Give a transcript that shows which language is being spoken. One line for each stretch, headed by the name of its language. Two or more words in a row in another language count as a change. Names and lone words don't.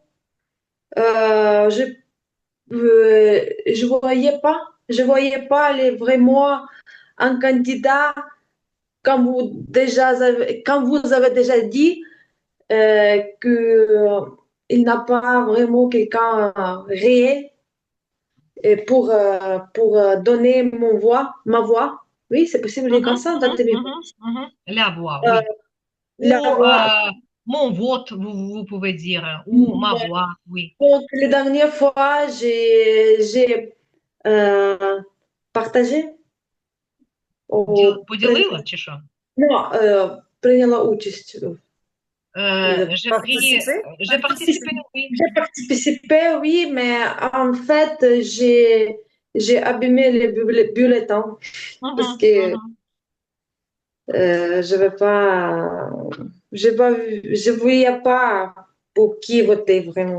French: je je voyais pas vraiment un candidat comme vous avez déjà dit, que il n'a pas vraiment quelqu'un réel et pour donner ma voix. Oui, c'est possible de dire comme ça, La voix, Euh, oui. la Ou voix. mon vote, vous pouvez dire, ou ma voix, oui. Donc, la dernière fois, j'ai partagé,
Ukrainian: Поділила чи що? приняла участь.
French: J'ai pris, Participer? j'ai participé, oui. J'ai participé, oui, mais en fait, j'ai abîmé les bulletins parce Mhm, que mhm. je vais pas, je voyais pas pour qui voter vraiment.